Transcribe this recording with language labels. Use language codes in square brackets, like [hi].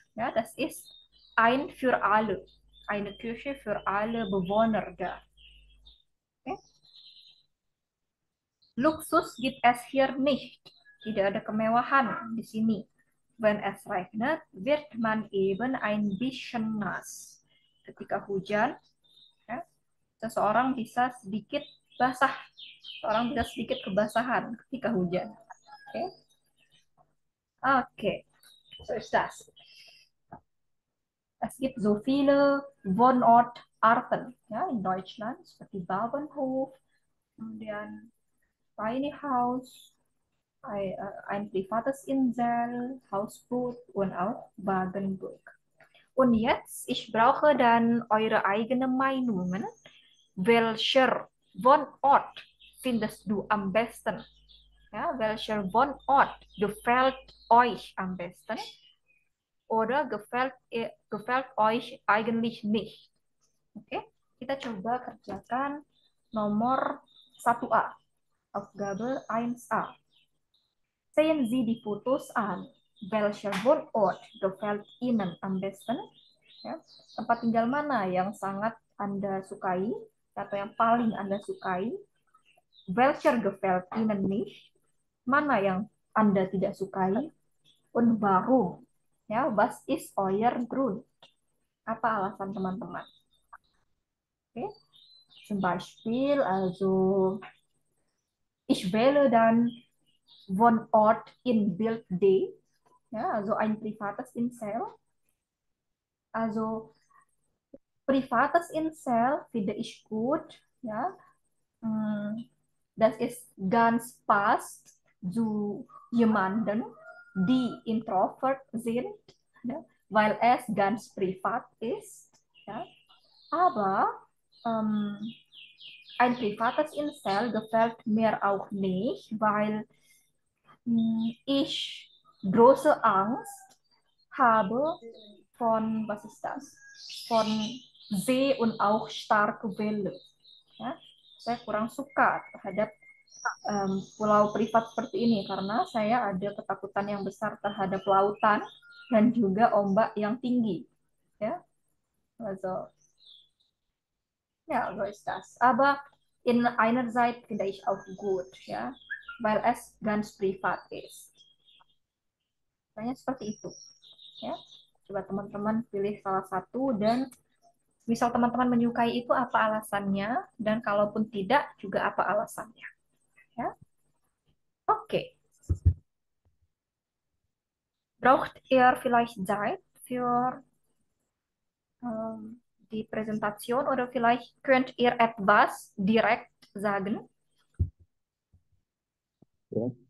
[de] Ja, das ist ein für alle. Eine Küche für alle Bewohner da. Okay. Luxus gibt es hier nicht. [id] Tidak ada kemewahan di sini. [de] Wenn es regnet, wird man eben ein bisschen nass. [id] Ketika hujan, ya, seseorang bisa sedikit basah. Seseorang bisa sedikit kebasahan ketika hujan. [de] Oke, Oke. So ist das. Es gibt so viele Wohnortarten, ja, in Deutschland, seperti Bauernhof, kemudian Tiny House, ein privates Insel, Hausboot und auch Wagenburg. Und jetzt, ich brauche dann eure eigenen Meinungen. Welcher Wohnort findest du am besten? Ja, welcher Wohnort gefällt euch am besten? Oder gefällt euch eigentlich nicht? [id] Oke, kita coba kerjakan nomor 1A. [de] Aufgabe 1A. Sehen Sie die Fotos an. Welcher Wohnort gefällt Ihnen am besten? [id] Ya, tempat tinggal mana yang sangat Anda sukai atau yang paling Anda sukai? [de] Welcher gefällt Ihnen nicht? [id] Mana yang Anda tidak sukai? [de] Und warum? Ya, was ist euer Grund? [id] Apa alasan teman-teman? [de] Oke, zum Beispiel, also ich wähle dann Wohnort in Bild D, ja, also ein privates Insel. Also privates Insel finde ich gut, ja. Das ist ganz passt zu jemanden, die introvert sind, ja, weil es ganz privat ist. Ja. Aber ein privates Insel gefällt mir auch nicht, weil ich große Angst habe was ist das? Von See und auch starke Welle. [id] Ya, saya kurang suka terhadap pulau privat seperti ini karena saya ada ketakutan yang besar terhadap lautan dan juga ombak yang tinggi. [de] Ya, also, ja, so ist das. Aber in einer Seite finde ich auch gut, ja, weil es ganz privat ist. [id] Kayaknya seperti itu. Ya, coba teman-teman pilih salah satu dan misal teman-teman menyukai itu apa alasannya dan kalaupun tidak juga apa alasannya. Ya, oke. [de] Braucht ihr vielleicht Zeit für die Präsentation oder vielleicht könnt ihr etwas direkt sagen? Ja.